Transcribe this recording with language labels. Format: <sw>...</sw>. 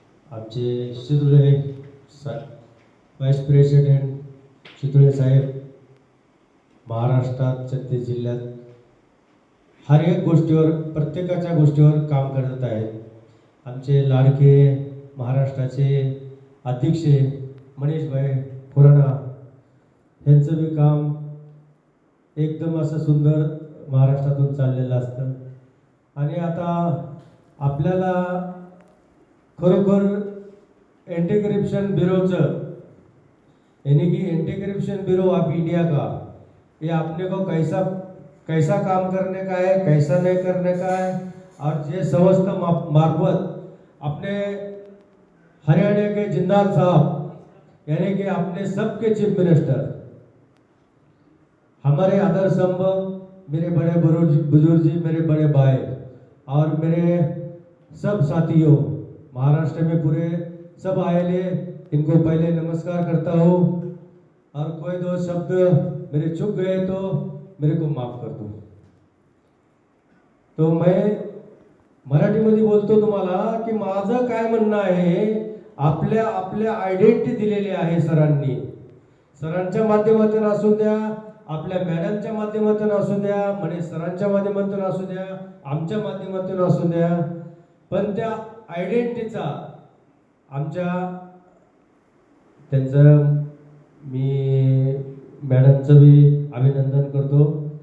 <mr>आमचे शितुळे vice president शितुळे साहेब महाराष्ट्रात 36 जिल्ह्यात हर एक गोष्टीवर प्रत्येकाच्या गोष्टीवर काम करत आहेत. आमचे लाडके महाराष्ट्राचे अध्यक्ष मनीषभाई खुराना यांचं बी काम एकदम असं सुंदर महाराष्ट्रातून चाललेलं असतं. आणि आता आपल्याला खरोखर एंटी करप्शन ब्यूरोचं</mr> <hi>यानी कि anti corruption bureau of India का ये अपने को कैसा काम करने का है, कैसा नहीं करने का है, और ये संस्था मार्फत अपने हरियाणा के जिंदाल साहब यानी कि अपने सबके चीफ मिनिस्टर हमारे आदर स्तंभ मेरे बड़े बुजुर्ग जी, मेरे बड़े भाई और मेरे सब साथियों महाराष्ट्र में पूरे सब आए, इनको पहले नमस्कार करता हूँ. और कोई दो शब्द मेरे चुक गए तो मेरे को माफ कर दो. तो मैं</hi> <mr>मराठीमध्ये बोलतो तुम्हाला की माझं काय म्हणणं आहे. आपल्या आयडेंटिटी दिलेली आहे सरांच्या माध्यमातून असू द्या, आपल्या मॅडमच्या माध्यमातून असू द्या, म्हणे सरांच्या माध्यमातून असू द्या, आमच्या माध्यमातून असू द्या, पण त्या आयडेंटिटीचा आमच्या त्यांचं मी मॅडमचं बी अभिनंदन करतो.</mr>